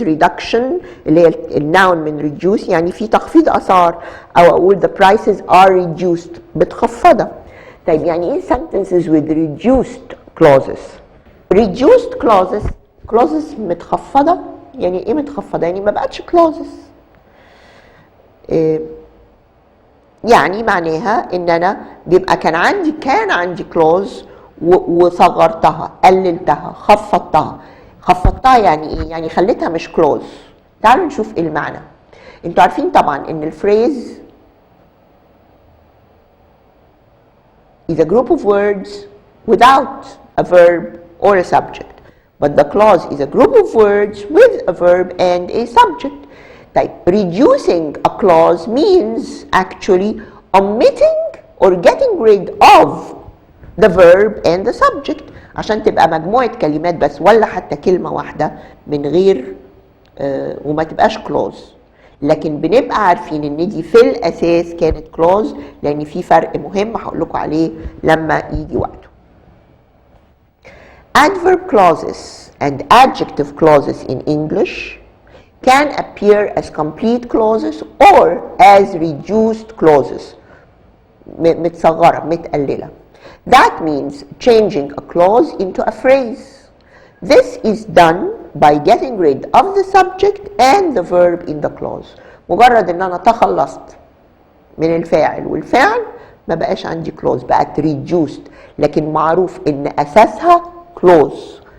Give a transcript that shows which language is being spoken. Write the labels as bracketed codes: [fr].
[ar] reduction اللي هي الناون من reduce يعني في تخفيض اسعار، او اقول [en] the prices are reduced [ar] بتخفضها. طيب يعني ايه [en] sentences with reduced clauses؟ [ar] reduced clauses متخفضة. يعني ايه متخفضة؟ يعني ما بقتش clauses. يعني معناها ان انا بيبقى كان عندي clause وصغرتها قللتها خفضتها يعني ايه؟ يعني خليتها مش clause. تعالوا نشوف ايه المعنى. انتوا عارفين طبعا ان الفريز [en] is a group of words without a verb or a subject, but the clause is a group of words with a verb and a subject. طيب reducing a clause means actually omitting or getting rid of the verb and the subject [ar] عشان تبقى مجموعة كلمات بس ولا حتى كلمة واحدة من غير وما تبقاش clause. لكن بنبقى عارفين ان دي في الاساس كانت كلوز، لان في فرق مهم هقول لكم عليه لما يجي وقته. [en] Adverb clauses and adjective clauses in English can appear as complete clauses or as reduced clauses. [ar] متصغرة متقللة. [en] That means changing a clause into a phrase. This is done by getting rid of the subject and the verb in the clause. [ar] مجرد ان انا تخلصت من الفاعل والفعل ما بقاش عندي clause، بقت reduced، لكن معروف ان اساسها clause.